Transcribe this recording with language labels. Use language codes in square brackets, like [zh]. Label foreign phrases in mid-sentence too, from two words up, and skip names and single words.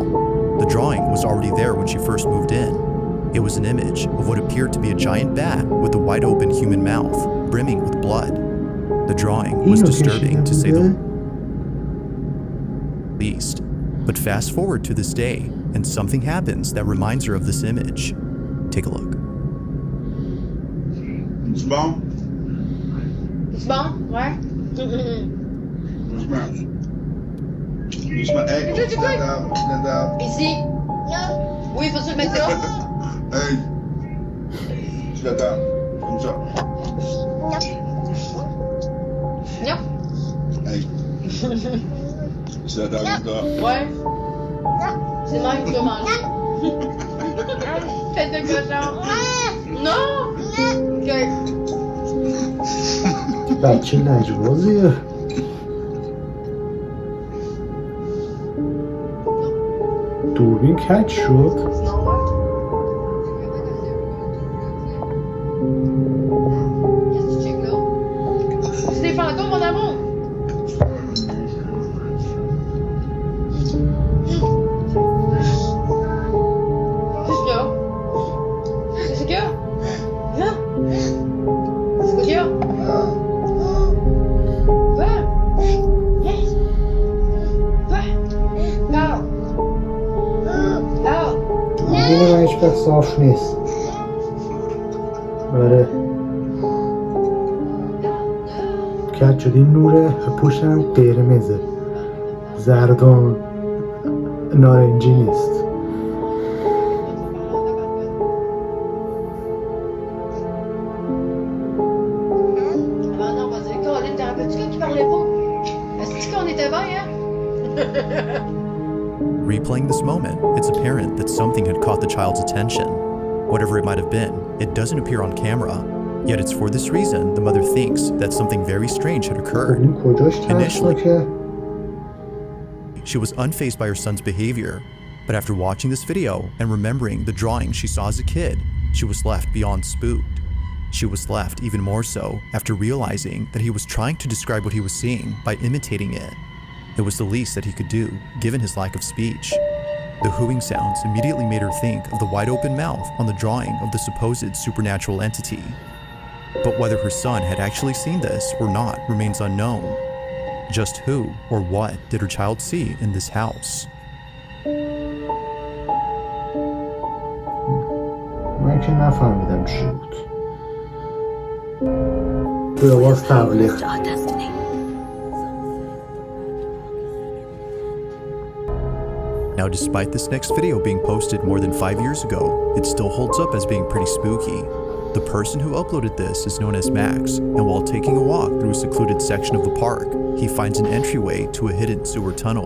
[en] The drawing was already there when she first moved in. It was an image of what appeared to be a giant bat with a wide-open human mouth, brimming with blood. The drawing was disturbing, to say the least. But fast forward to this day, and something happens that reminds her of this image. Take a look. [fr] C'est bon? C'est bon? Ouais. Doucement. Doucement. Hey, Mais toi, tu quoi? Linda. Ici. Oui, faut se le mettre là. Hey. Tu l'attends. Comme ça. Non. Hey. Tu l'attends comme ça. Ouais. C'est même que manger. Tête de cochon. Non. Ok. [fa] بچه لجبازیه. دوربین کج شد. [fr] C'est normal. Qu'est-ce que tu checkes là? C'est des fantômes, mon amour. Qu'est-ce qu'il y a? Qu'est-ce qu'il y a? Hein? Qu'est-ce qu'il y a? Va! Yes! Va! Parle! Parle! [fa] دوربین من هیچ وقت صاف نیست. آره. کج شد. این نور پشتم قرمزه. زرد و نارنجی نیست. [fr] Ah non, vas-y, Colin, t'en rappelles-tu quand il parlait pas? Est-ce qu'on était bien, hein? [en] Replaying this moment, it's apparent that something had caught the child's attention. Whatever it might have been, it doesn't appear on camera. Yet it's for this reason the mother thinks that something very strange had occurred. [fa] این کجاش ترسناکه؟ [en] She was unfazed by her son's behavior, but after watching this video and remembering the drawing she saw as a kid, she was left beyond spooked. She was left even more so after realizing that he was trying to describe what he was seeing by imitating it. It was the least that he could do, given his lack of speech. The hooing sounds immediately made her think of the wide open mouth on the drawing of the supposed supernatural entity. But whether her son had actually seen this or not remains unknown. Just who or what did her child see in this house? [fa] من که نفهمیدم چی بود. به آواز تبلیغ. [en] Now, despite this next video being posted more than 5 years ago, it still holds up as being pretty spooky. The person who uploaded this is known as Max, and while taking a walk through a secluded section of the park, he finds an entryway to a hidden sewer tunnel.